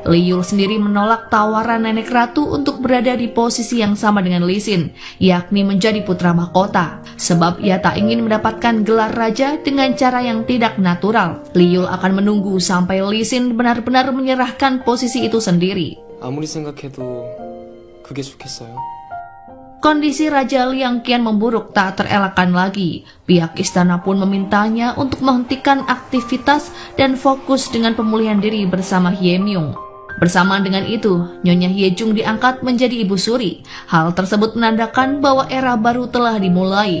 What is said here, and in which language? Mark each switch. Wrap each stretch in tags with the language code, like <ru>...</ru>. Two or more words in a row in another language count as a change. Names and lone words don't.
<id>Liul sendiri menolak tawaran Nenek Ratu untuk berada di posisi yang sama dengan Lee Sin, yakni menjadi putra mahkota, sebab ia tak ingin mendapatkan gelar raja dengan cara yang tidak natural. Liul akan menunggu sampai Lee Sin benar-benar menyerahkan posisi itu sendiri.</id> <ko>아무리 생각해도 그게 좋겠어요?</ko> <id>Kondisi Raja Lee yang kian memburuk tak terelakkan lagi. Pihak istana pun memintanya untuk menghentikan aktivitas dan fokus dengan pemulihan diri bersama Hyemyung. Bersamaan dengan itu, Nyonya Hyejung diangkat menjadi Ibu Suri. Hal tersebut menandakan bahwa era baru telah dimulai.</id>